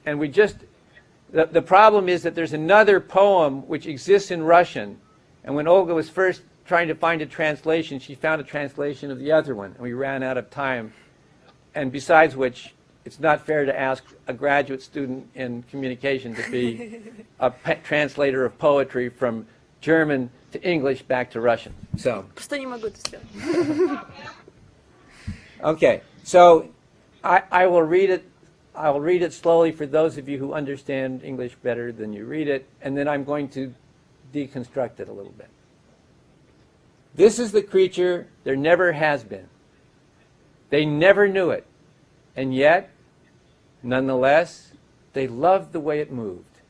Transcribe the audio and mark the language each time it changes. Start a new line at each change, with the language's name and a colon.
English: And the problem is that there's another poem which exists in Russian, and when Olga was first trying to find a translation, she found a translation of the other one, and we ran out of time. And besides which, it's not fair to ask a graduate student in communication to be a translator of poetry from German to English back to Russian. So.
Russian: Просто не могу это сделать.
English: Okay, so I will read it. I will read it slowly for those of you who understand English better than you read it, and then I'm going to deconstruct it a little bit. This is the creature there never has been. They never knew it, and yet, nonetheless, they loved the way it moved.